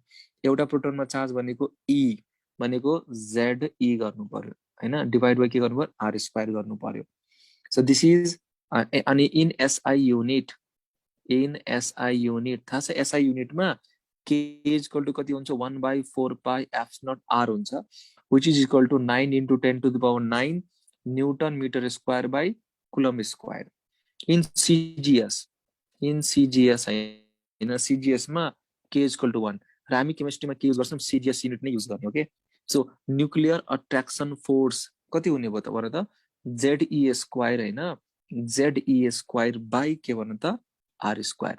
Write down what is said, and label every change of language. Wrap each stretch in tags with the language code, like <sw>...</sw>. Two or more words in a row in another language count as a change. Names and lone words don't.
<ne>एउटा प्रोटोनमा चार्ज भनेको ई भनेको</ne> <en>Z e</en> <ne>गर्नु पर्यो हैन,</ne> <en>divide by</en> <ne>के गर्नु पर्यो,</ne> <en>r square</en> <ne>गर्नु पर्यो।</ne> <en>so this is अनि in SI unit, in SI unit</en> <ne>थाहा छ,</ne> <en>एसआई युनिटमा k is equal to</en> <ne>कति हुन्छ,</ne> <en>1/4 pi F naught r हुन्छ, which is equal to 9 into 10 to the power 9 newton metre square by coulomb square. in CGS, in CGS</en> <ne>हैन, सिजिएस मा</ne> <en>k is equal to</en> <ne>1, र हामी केमिस्ट्रीमा के युज गर्छौं,</ne> <en>CGS unit</en> <ne>नै युज गर्ने, ओके। सो</ne> <en>nuclear attraction force</en> <ne>कति हुने भयो त भन त,</ne> <en>Ze square</en> <ne>हैन,</ne> <en>Ze square by</en> <ne>के भन त</ne> <en>r square.</en>